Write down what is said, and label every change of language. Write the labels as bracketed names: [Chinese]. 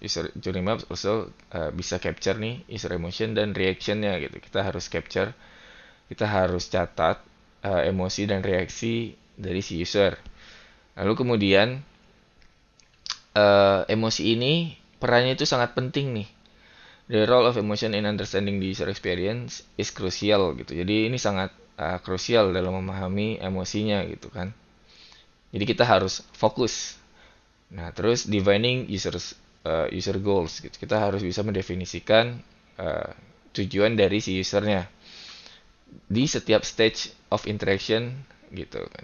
[English] User journey maps also [Indonesian] bisa [English] capture [Indonesian] nih [English] user emotion [Indonesian] dan reactionnya gitu. Kita harus capture, kita harus catat emosi dan reaksi dari si user. Lalu kemudian emosi ini perannya itu sangat penting nih. [English] The role of emotion in understanding the user experience is crucial gitu. [Indonesian] Jadi ini sangat krusial dalam memahami emosinya gitu kan. Jadi kita harus fokus. Nah, terus [English] defining user goals [Indonesian] gitu. Kita harus bisa mendefinisikan uh, tujuan dari si usernya di setiap [English] stage of interaction [Indonesian] gitu kan.